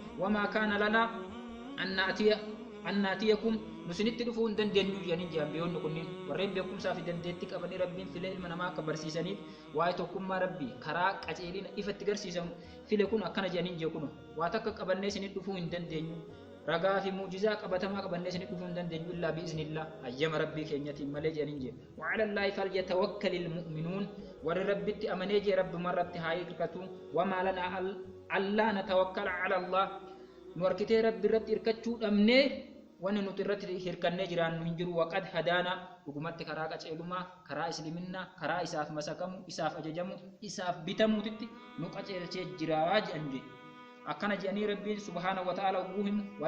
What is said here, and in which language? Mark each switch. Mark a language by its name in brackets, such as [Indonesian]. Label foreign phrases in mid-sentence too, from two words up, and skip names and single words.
[Arabic] وما كان لنا أن نأتيكم [Oromo] nusinitti dhufuu hin dandeenyu jedhanii jiran biyyoonni kunniin warreen beekumsaa fi dandeettii qabanii rabbiin filee ilma namaa akka barsiisaniif waa'ee tokkummaa rabbii karaa qaceelina ifatti garsiisan file kun akkana jedhanii jiru kun waa takka qabannee isinitti dhufuu hin dandeenyu ragaa fi muujizaa qabatamaa qabannee isinitti dhufuu hin dandeenyu [Arabic] إلا بإذن الله [Oromo] ayyama rabbii keenyatiin malee jedhanii jiru. [Arabic] وعلى الله فليتوكل المؤمنون [Oromo] warri rabbitti amanee jee rabbuma irratti haa hirkatu [Arabic] وما لنا ألا نتوكل على الله [Oromo] nu harkitee rabbi irratti hirkachuu dhabnee wanni nuti irratti hirkannee jiraannu hin jiru [Arabic] وقد هدانا [Oromo] dhugumatti karaa qaceelumaa karaa islaaminaa karaa isaaf masakamu isaaf ajajamu isaaf bitamuutitti nu qaceelchee jiraa jedhan akkana jedhanii rabbiin [Arabic] سبحانه وتعالى [Oromo] uguhim wala